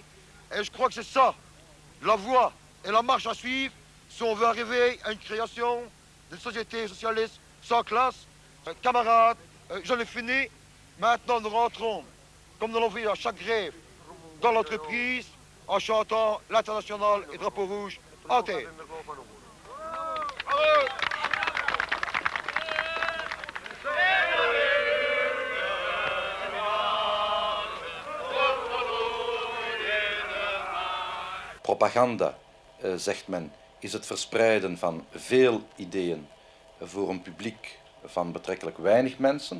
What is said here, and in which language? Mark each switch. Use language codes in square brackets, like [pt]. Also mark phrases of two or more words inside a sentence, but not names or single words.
[fr] Et je crois que c'est ça, la voie et la marche à suivre si on veut arriver à une création d'une société socialiste sans classe. Camarades, j'en ai fini. Maintenant, nous rentrons, comme nous l'avons fait à chaque grève, dans l'entreprise, en chantant l'Internationale et Drapeau Rouge en terre. [nl] Propaganda, zegt men, is het verspreiden van veel ideeën voor een publiek van betrekkelijk weinig mensen.